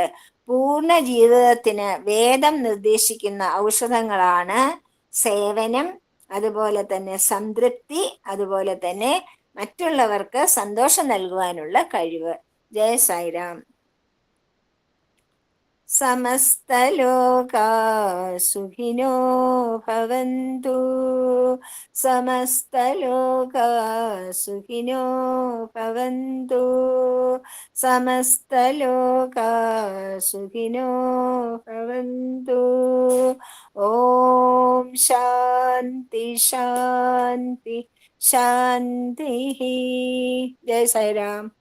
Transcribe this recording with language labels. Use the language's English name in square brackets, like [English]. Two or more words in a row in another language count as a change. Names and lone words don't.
[Malayalam] പൂർണ്ണ ജീവിതത്തിന് വേദം നിർദ്ദേശിക്കുന്ന ഔഷധങ്ങളാണ് സേവനം, അതുപോലെ തന്നെ സംതൃപ്തി, അതുപോലെ തന്നെ മറ്റുള്ളവർക്ക് സന്തോഷം നൽകുവാനുള്ള കഴിവ്. [Sanskrit] ജയ സായിരാം. സമസ്തലോകാ സുഖിനോ ഭവന്തു. സമസ്തലോകാ സുഖിനോ ഭവന്തു. സമസ്തലോകാ സുഖിനോ ഭവന്തു. ഓം ശാന്തി ശാന്തി ശാന്തി. ജയ് സായിരാം.